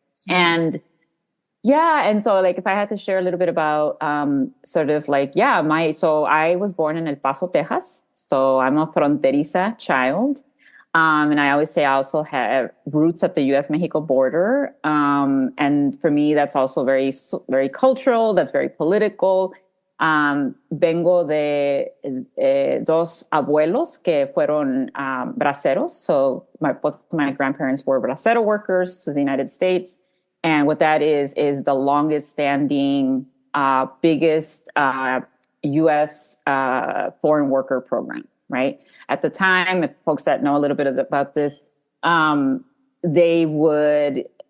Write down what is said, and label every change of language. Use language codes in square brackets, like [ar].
[en] And yeah, and so like if I had to share a little bit about so I was born in El Paso, Texas. So I'm a fronteriza child. And I always say I also have roots at the U.S.-Mexico border. And for me, that's also very, very cultural. That's very political. [es] Vengo de dos abuelos que fueron braceros. [en] So both my grandparents were bracero workers to the United States. And what that is the longest standing, biggest U.S. foreign worker program, right? At the time, if folks that know a little bit about this, they would